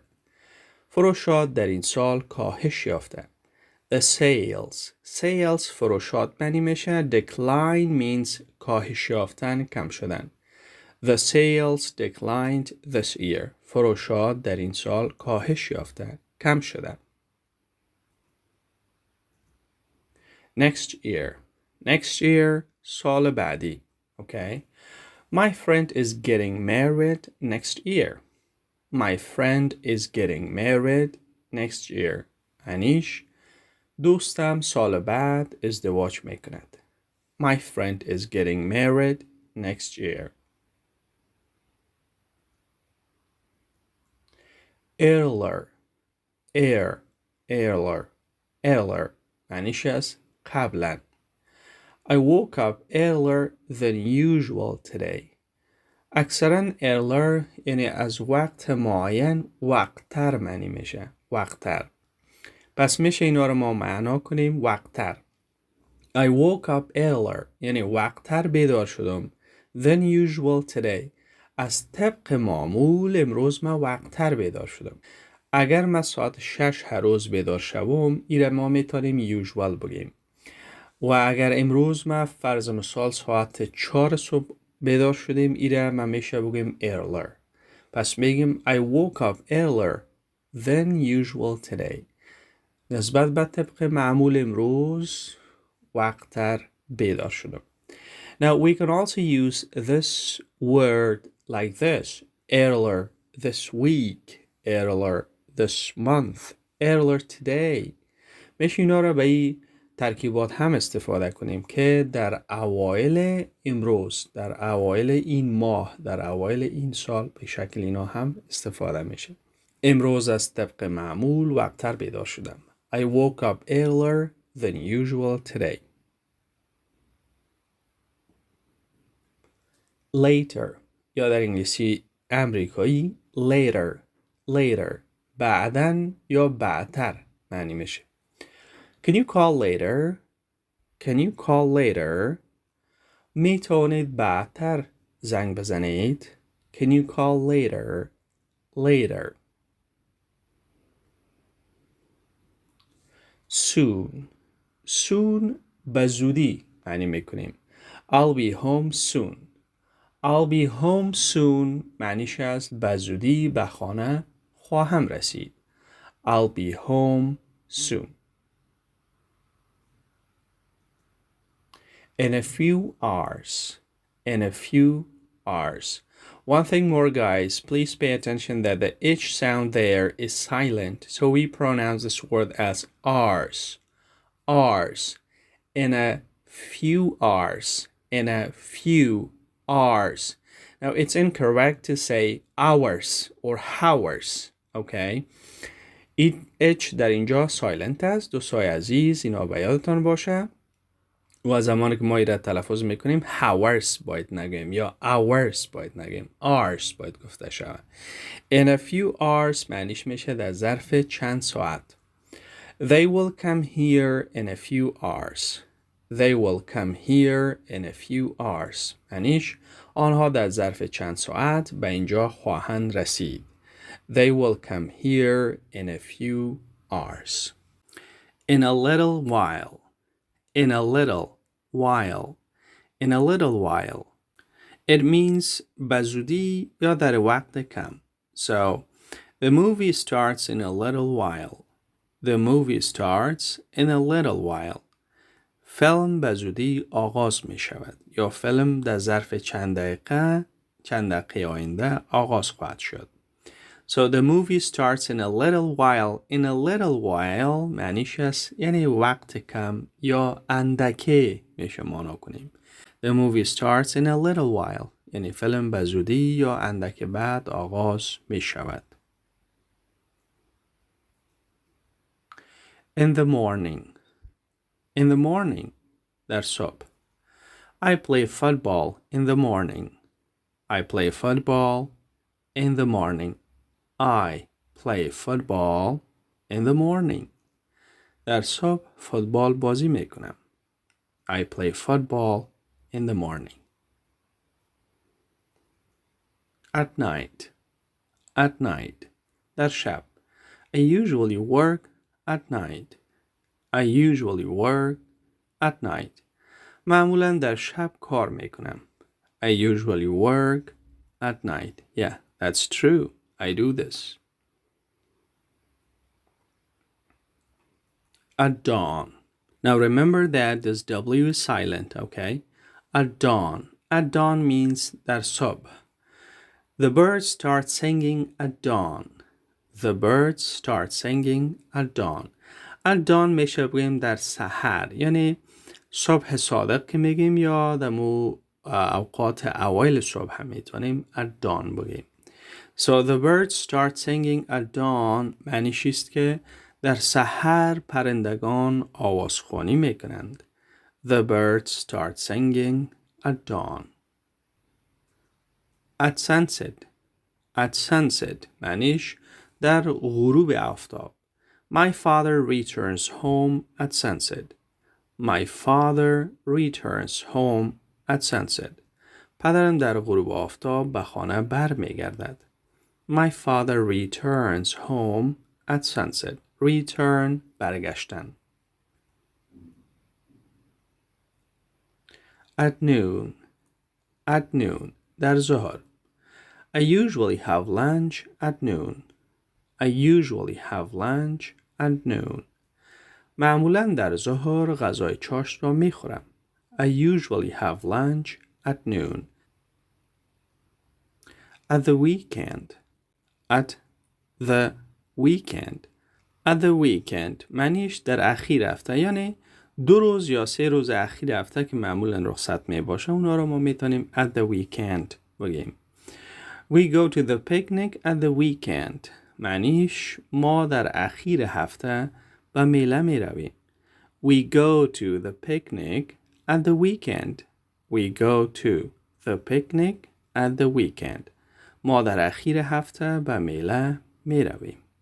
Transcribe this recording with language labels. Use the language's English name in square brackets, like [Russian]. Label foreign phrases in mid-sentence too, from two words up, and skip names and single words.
[Persian] فروشات در این سال کاهش یافته. [English] The sales [Persian] فروشات معنی میشه. [English] Decline means [Persian] کاهش یافتن، کم شدن. [English] The sales declined this year. [Persian] فروشات در این سال کاهش یافته، کم شدن. [English] Next year. Next year [Persian] سال بعدی. [English] Okay. My friend is getting married next year. My friend is getting married next year. [Persian] انیش دوستم سال بعد ازدواج میکند. [English] My friend is getting married next year. Earlier. [Persian] معنیش است قبلا. [English] I woke up earlier than usual today. [Persian] اکثرا earlier یعنی از وقت معین وقتتر معنی میشه. وقتتر. پس میشه اینا رو ما معنا کنیم وقتتر. [English] I woke up earlier [Persian] یعنی وقتتر بیدار شدم. [English] Than usual today. [Persian] از طبق معمول امروز من وقتتر بیدار شدم. اگر من ساعت 6 هر روز بیدار شوم ایره ما میتونیم usual بگیم. و اگر امروز ما فرض مثال ساعت 4 صبح بیدار شدیم ایره ما میشه بگیم earlier. پس میگیم [English] I woke up earlier than usual today. [Persian] نسبت به طبق معمول امروز وقتتر بیدار شدم. [English] Now we can also use this word like this. Earlier this week. Earlier this month. Earlier today. [Persian] میشه اینا رو به این ترکیبات هم استفاده کنیم که در اوایل امروز، در اوایل این ماه، در اوایل این سال به شکل اینا هم استفاده میشه. امروز از طبق معمول وقتتر بیدار شدم. [English] I woke up earlier than usual today. [Persian] Later یا در انگلیسی امریکایی later بعدن یا بعدتر معنی میشه. [English] Can you call later? [Persian] می توانید بعدتر زنگ بزنید. [English] Can you call later? [Persian] Soon به زودی معنی میکنیم. [English] I'll be home soon [Persian] معنیش است به زودی به خانه خواهم رسید. [English] I'll be home soon. In a few hours. One thing more, guys, please pay attention that the H sound there is silent, so we pronounce this word as hours. In a few hours. Now, it's incorrect to say hours or hours, okay? [Persian] H در اینجا silent است. دوستای عزیز اینا به یادتان باشه. و زمانی که ما ایره تلفظ میکنیم hours باید نگیم یا hours باید نگیم. hours باید گفته شود. [English] In a few hours [Persian] معنیش میشه در ظرف چند ساعت. [English] They will come here in a few hours. [Persian] معنیش آنها در ظرف چند ساعت به اینجا خواهند رسید. [English] They will come here in a few hours. In a little while. It means [Persian] به زودی یا در وقت کم. [English] So, the movie starts in a little while. [Persian] فیلم به زودی آغاز می شود یا فیلم در ظرف چند دقیقه آینده آغاز خواهد شد. [English] So the movie starts in a little while. In a little while [Persian] معنیش است یعنی وقت کم یا اندکه میشه مانا کنیم. [English] The movie starts in a little while [Persian] یعنی فیلم به زودی یا اندک بعد آغاز می شود. [English] In the morning [Persian] در صبح. [English] I play football in the morning. I play football in the morning. I play football in the morning. [Persian] در صبح فوتبال بازی میکنم. [English] I play football in the morning. At night. At night. [Persian] در شب. [English] I usually work at night. I usually work at night. [Persian] معمولا در شب کار میکنم. [English] I usually work at night. Yeah, that's true. I do this. At dawn. Now remember that this W is silent, okay? At dawn. At dawn means [Persian] در صبح. [English] The birds start singing at dawn. The birds start singing at dawn. At dawn [Persian] میشه بگیم در سحر، یعنی صبح صادق که میگیم یا دمو اوقات اوایل صبح هم میتونیم [English] at dawn [Persian] بگیم. [English] So the birds start singing at dawn [Persian] معنیش است که در سحر پرندگان آوازخوانی میکنند. [English] The birds start singing at dawn. At sunset. At sunset [Persian] معنیش در غروب آفتاب. [English] My father returns home at sunset. My father returns home at sunset. [Persian] پدرم در غروب آفتاب به خانه برمیگردد. [English] My father returns home at sunset. Return برگشتن. At noon. At noon [Persian] در ظهر. [English] I usually have lunch at noon. I usually have lunch at noon. [Persian] معمولاً در ظهر غذای چاشت را میخورم. [English] I usually have lunch at noon. At the weekend. At the weekend. At the weekend [Persian] معنیش در اخیر هفته، یعنی 2 روز یا 3 روز اخیر هفته که معمولاً رخصت می باشه اونا رو ما میتونیم [English] at the weekend [Persian] بگیم. [English] We go to the picnic at the weekend. [Persian] معنیش ما در اخیر هفته به میله می رویم. [English] We go to the picnic at the weekend. We go to the picnic at the weekend. [Persian] ما در اخیر هفته به میله می رویم.